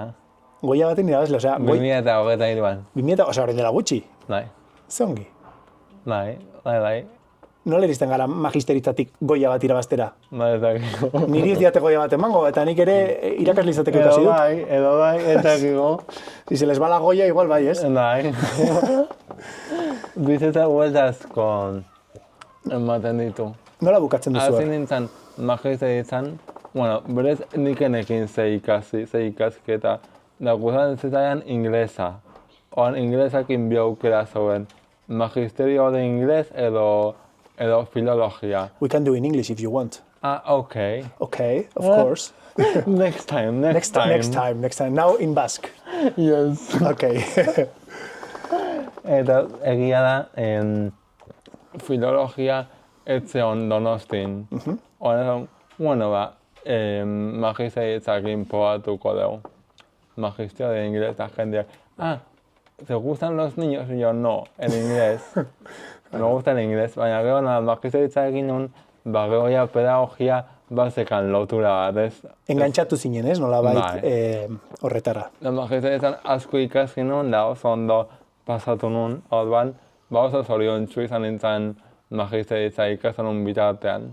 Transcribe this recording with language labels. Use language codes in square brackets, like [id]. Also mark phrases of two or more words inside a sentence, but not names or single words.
[eu] Goya baten irabazlea, osea, 2023an. 2000, osea, orain dela gutxi. Bai. Ze ongi. Bai. Nola iristen gara magisteritzatik Goya bat irabaztera? Bai, ez dakiko. Niri ez diate Goya bat emango, eta nik ere irakasle izateko ikasi dut. Edo bai, ez dakiko. [es] Si se les va la Goya, [eu] igual bai, ez? Bai. Bizitza bueltazko ematen ditu. Nola bukatzen duzu? Hasi nintzen magisteritzan, bueno, berez nikenekin ze ikasketa, da guztan zitzaidan inglesa. Oan inglesakin bi aukera zeuden. [es] Magisterio de inglés [eu] edo filologia. [en] We can do in English if you want. Okay. Okay, of course. Next time. Next time. Now in Basque. Yes. Okay. [eu] Eta egia da, filologia etzeon Donostin. Oan, bueno, magisteritzakin probatuko dugu. [es] Magisterio de inglés, la gente. ¿Te gustan los niños? Y yo, no, en inglés. Me gusta el inglés, [eu] baina gero magisteritzarekin nun, gero ja pedagogia bazekan lotura bat, ez? Engantzatu zinen, ez? Nolabait horretara. Magisteritzan asko ikasi nun, da oso ondo pasatu nun, orduan, oso zoriontsu izan nintzen magisteritza ikasten nun bitartean.